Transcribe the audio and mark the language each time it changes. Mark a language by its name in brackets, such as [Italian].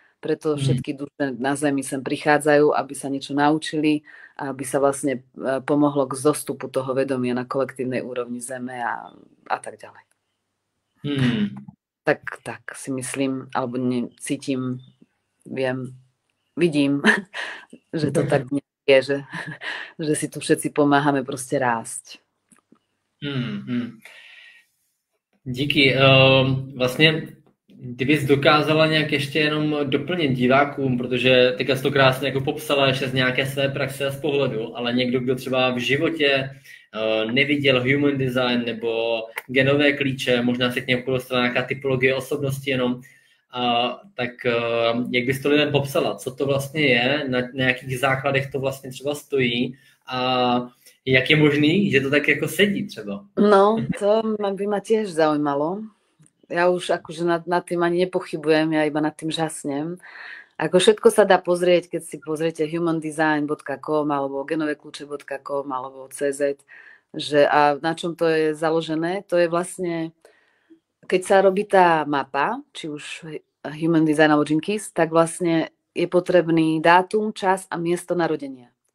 [Slovak] Preto všetky duše na Zemi sem prichádzajú, aby sa niečo naučili a aby sa vlastne pomohlo k zostupu toho vedomia na kolektívnej úrovni Zeme a tak ďalej. Tak si myslím, alebo cítim, vidím, že to tak nie je, že si tu všetci pomáhame proste rásť. [Czech] Díky. Vlastně, kdybys dokázala nějak ještě jenom doplnit divákům, protože teďka jsi to krásně jako popsala ještě z nějaké své praxe a z pohledu, ale někdo, kdo třeba v životě neviděl human design nebo genové klíče, možná se k němu dostala nějaká typologie osobnosti jenom, tak jak bys to lidem popsala? Co to vlastně je? Na jakých základech to vlastně třeba stojí? A jak je možný, že to tak jako sedí třeba? [Slovak] No, to by ma tiež zaujímalo. Ja už akože nad tým ani nepochybujem, ja iba nad tým žasnem. Ako všetko sa dá pozrieť, keď si pozriete humandesign.com alebo genovekľúče.com alebo CZ, a na čom to je založené, to je vlastne, keď sa robí tá mapa, či už Human Design alebo Gene Keys, tak vlastne je potrebný dátum, čas a miesto narodenia.